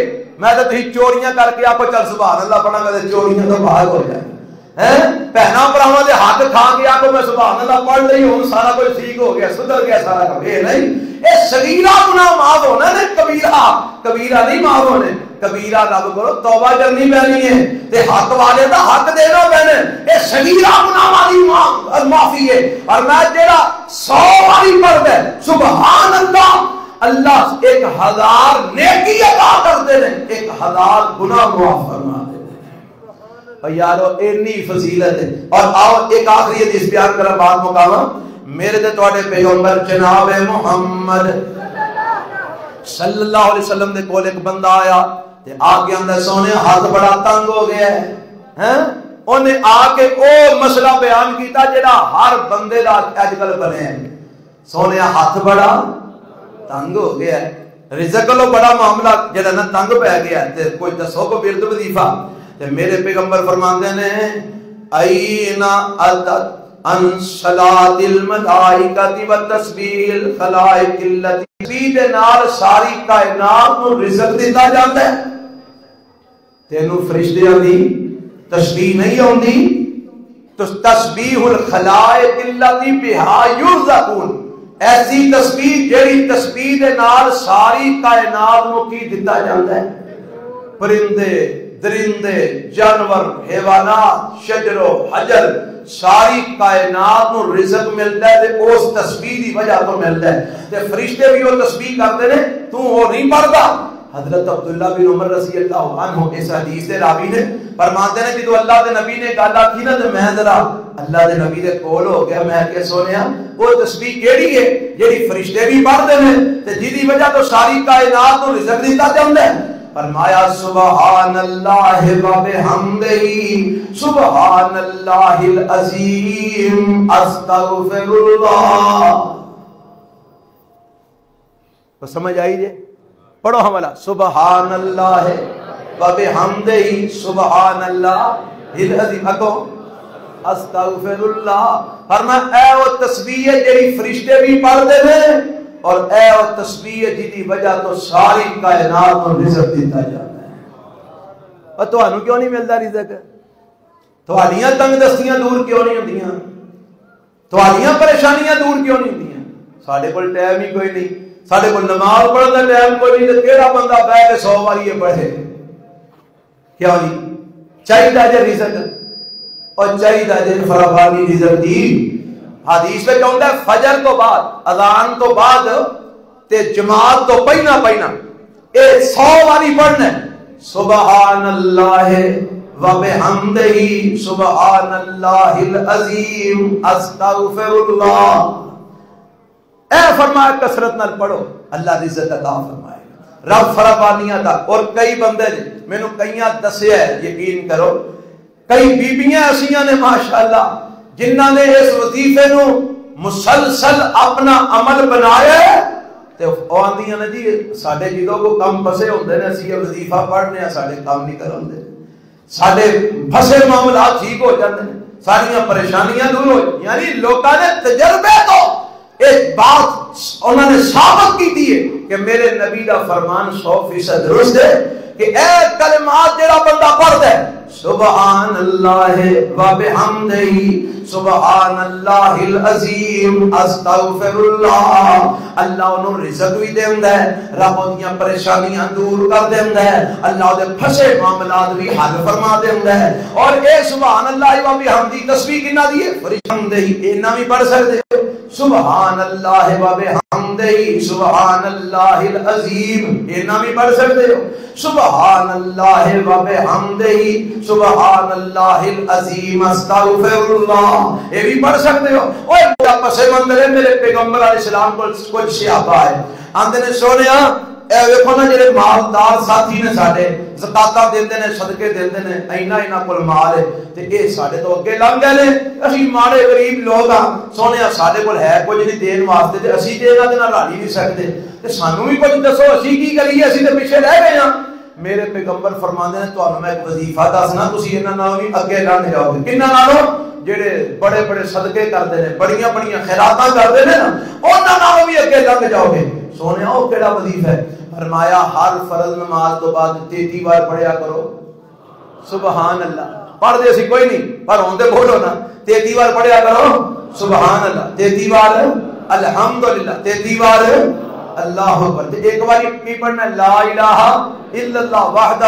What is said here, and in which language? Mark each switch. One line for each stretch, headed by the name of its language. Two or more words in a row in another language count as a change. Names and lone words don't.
Punjabi: میں تو تم چوریاں کر کے آپ کو چل
Arabic: سبحان الله
Punjabi: پڑھاں گا تو چوریاں تو باہر ہو جائے ہیں، بھیناں بھراواں دے ہاتھ کھا کے آپ کو میں
Arabic: سبحان الله
Punjabi: پڑھ لی ہوں سارا کچھ ٹھیک ہو گیا، سدھر گیا سارا کام. یہ نہیں، یہ صغیرہ گناہ معاف ہونا نے، کبیرہ کبیرہ نہیں معاف ہونے. کبیرہ رب کرو توبہ کرنی پینی ہے تے حق والے دا حق دینا پینا.
Urdu: یہ صغیرہ گناہ والی معافی ہے. اور میں
Punjabi: جیہڑا 100 باری پڑھدا
Arabic: سبحان الله,
Urdu: اللہ 1000 نیکی عطا کرتے ہیں، 1000 گناہ معاف فرما دیتے ہیں. اور یارو اتنی فضیلت ہے.
Punjabi: اور آؤ ایک آخری حدیث بیان کراں، بات مکاواں. میرے تے تہاڈے پیغمبر جناب محمد
Arabic: صلى الله عليه وسلم
Punjabi: دے کول ایک بندہ آیا تے آ کے آندا سوہنے ہاتھ بڑا تنگ ہو گیا ہے، ہیں? انہیں آ کے او مسئلہ بیان کیا جیہڑا ہر بندے دا اجکل بنے ہے. سوہنے ہاتھ بڑا تنگ ہو گیا ہے، رزق لو بڑا معاملہ جیہڑا نا تنگ پے گیا تے کوئی دسو کو ورد وظیفہ. تے میرے پیغمبر فرماتے نے
Arabic: أين أنت عن صلاة الملائكة و تسبيح الخلائق التي,
Punjabi: تسبیح دے نال ساری کائنات نوں رزق دتا جاندا ہے. تینوں فرشتیاں دی تسبیح نہیں آؤندی تو
Arabic: تسبيح الخلائق التي بها يرزقون,
Punjabi: ایسی تسبیح جیہڑی تسبیح دے نال ساری کائنات نوں کی دتا جاندا ہے. پرندے درندے جانور حیوانات شجر و حجر ساری کائنات نوں رزق ملدا ہے تے اس تسبیح دی وجہ تو ملدا ہے. تے فرشتے بھی وہ تسبیح کردے نے، تو وہ نہیں پڑھدا. حضرت عبداللہ بن عمر
Arabic: رضي الله عنه
Punjabi: اس حدیث دے راوی نے فرماتے نے جو اللہ دے نبی نے گل آکھی نا تے میں ذرا اللہ دے نبی دے کول ہو گیا. میں کے سوہنیا وہ تسبیح کیہڑی ہے جیہڑی فرشتے بھی پڑھدے نے تے جدی وجہ تو ساری کائنات نوں رزق دتا جاندا ہے.
Arabic: فرمایا سبحان الله وبحمده سبحان الله العظيم أستغفر الله.
Punjabi: تو سمجھ آئی جے? پڑھو ہملا
Arabic: سبحان الله وبحمده سبحان الله العظيم اکو أستغفر الله.
Punjabi: فرمایا اے وہ تسبیح ہے جیہڑی فرشتے بھی پڑھدے نے اور اے وہ تسبیح جدی وجہ تو ساری کائنات کو رزق دتا جاتا ہے. اور تہانوں کیوں نہیں ملتا رزق؟ تہاڈیاں تنگدستیاں دور کیوں نہیں ہوندیاں? تہاڈیاں پریشانیاں دور کیوں نہیں ہوندیاں? ساڈے کول ٹائم ہی کوئی نہیں، ساڈے کول نماز پڑھن دا ٹائم کوئی نہیں، تے کیہڑا بندہ بیٹھ کے 100 باری یہ پڑھے? کیوں نہیں? چاہیے جے رزق اور چاہیے جے فراوانی رزق دی. حدیث میں کہتا ہے فجر تو بعد اذان تو بعد تے جماعت تو پہنا پہنا اے 100 باری پڑھنا
Arabic: سبحان الله وبحمده سبحان الله العظيم أستغفر الله.
Punjabi: اے فرمایا کثرت نال پڑھو، اللہ رزق عطا فرمائے گا، رب فراوانیاں دا. اور کئی بندے نے مینوں کئیاں دسیا ہے، یقین کرو کئی بیبیاں ایسیاں نے ماشاءاللہ جنہاں نے اس وظیفے نوں مسلسل اپنا عمل بنایا تے آندیاں نے جی ساڈے جدوں کو کام پھسے ہوندے نے اسیں یہ وظیفہ پڑھنے آ ساڈے کام نہیں کراندے، ساڈے پھسے معاملہ ٹھیک ہو جاتے ہیں، ساریاں پریشانیاں دور ہو.
Urdu: یعنی لوگوں نے تجربے تو ایک بات انہوں نے ثابت کی تھی کہ میرے نبی کا فرمان 100% درست ہے کہ اے کلمات
Punjabi: جیہڑا بندہ پڑھدا ہے
Arabic: سبحان الله وبحمده سبحان الله العظيم أستغفر الله,
Punjabi: اللہ انہیں رزق بھی دیندا ہے، رب ان کی پریشانیاں دور کر دیندا ہے، اللہ دے پھسے معاملات بھی حل فرما دیندا ہے. اور اے
Arabic: سبحان الله وبحمده
Punjabi: تسبیح کناں دی ہے? فرشتے اینا بھی پڑھ سکدے ہو
Arabic: سبحان الله وبحمده سبحان الله العظيم,
Punjabi: اینا بھی پڑھ سکدے ہو
Arabic: سبحان الله وبحمده سبحان الله العظيم أستغفر الله,
Urdu: یہ بھی پڑھ سکتے ہو.
Punjabi: اوئے میرا پسے مندر ہے، میرے پیغمبر علیہ السلام کو کچھ صحابہ ہے آندے نے سوہنیا اے ویکھو نا جڑے مالدار ساتھی نے ساڈے زکاتاں دیندے نے صدقے دیندے نے اینا کول مال ہے تے اے ساڈے تو اگے لنگ گئے نے اسی ماڑے غریب لوگ ہاں سونیا ساڈے کول ہے کچھ نہیں دین واسطے تے اسی تے انہاں دے نال رل نہیں سکدے تے سانوں بھی کچھ دسو اسی کی کریے اسی تے پیچھے رہ گئے ہاں میرے پیغمبر فرماندے نے تانوں میں ایک وظیفہ دسنا تسی انہاں نال بھی اگے لنگ جاؤ گے کناں نالوں جڑے بڑے بڑے صدقے کرتے ہیں بڑیاں بڑیاں خیراتاں کرتے ہیں نا انہاں نال بھی اگے لنگ جاؤ گے سونیا او کیڑا وظیفہ ہے فرمایا ہر فرض نماز تو بعد 33 بار پڑھیا کرو
Arabic: سبحان اللہ
Punjabi: پڑھ دے سی کوئی نہیں پر ہوندے بولو نا 33 بار پڑھیا کرو
Arabic: سبحان اللہ
Punjabi: 33 بار الحمدللہ 33 بار
Arabic: اللہ اکبر
Punjabi: ایک بار کی پڑھنا
Arabic: لا الہ الا اللہ وحدہ